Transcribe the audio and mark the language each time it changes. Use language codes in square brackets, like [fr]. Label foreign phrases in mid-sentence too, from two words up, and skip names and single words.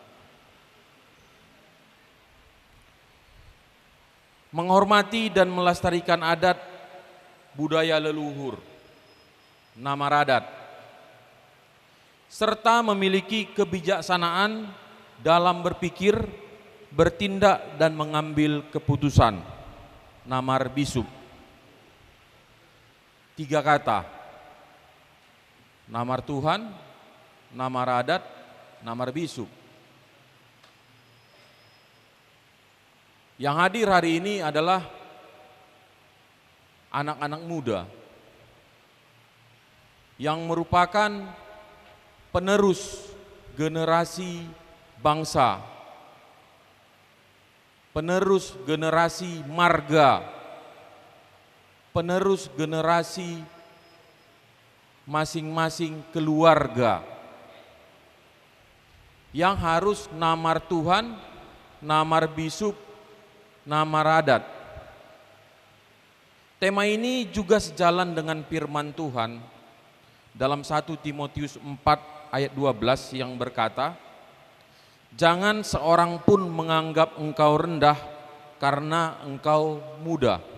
[id] Menghormati dan melestarikan adat budaya leluhur, Namaradat, serta memiliki kebijaksanaan dalam berpikir, bertindak dan mengambil keputusan, Namar Bisub. 3 kata, Namar Tuhan, Namar Adat, Namar Bisub. Yang hadir hari ini adalah anak-anak muda yang merupakan penerus generasi bangsa, penerus generasi marga, penerus generasi masing-masing keluarga yang harus namar Tuhan, namar Bisub, namar adat. Tema ini juga sejalan dengan firman Tuhan dalam 1 Timotius 4 ayat 12 yang berkata, "Jangan seorang pun menganggap engkau rendah karena engkau muda.